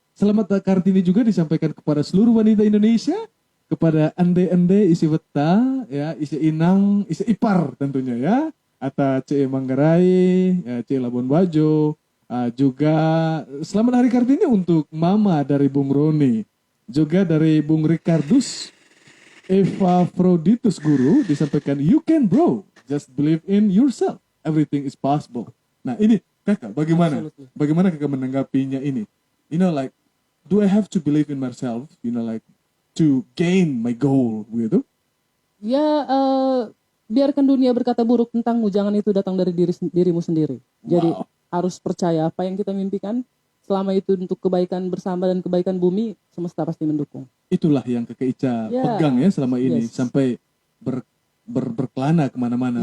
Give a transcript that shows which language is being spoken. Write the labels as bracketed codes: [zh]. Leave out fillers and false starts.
[id] Selamat Kartini juga disampaikan kepada seluruh wanita Indonesia, kepada ande-ande isi weta, ya, isi inang, isi ipar tentunya ya, atau ce Manggarai, ya, ce Labuan Bajo, juga selamat Hari Kartini untuk Mama dari Bung Roni, juga dari Bung Ricardus, Eva Froditus Guru disampaikan, [en] you can bro, just believe in yourself, everything is possible. [id] Nah ini Kakak, bagaimana Kakak menanggapinya ini? [en] You know, like, do I have to believe in myself, you know, like, to gain my goal, gitu? [id] Ya, biarkan dunia berkata buruk tentangmu, jangan itu datang dari dirimu sendiri. Jadi harus percaya apa yang kita mimpikan, selama itu untuk kebaikan bersama dan kebaikan bumi, semesta pasti mendukung. Itulah yang Kakak Ica pegang ya selama ini, sampai berkelana kemana-mana.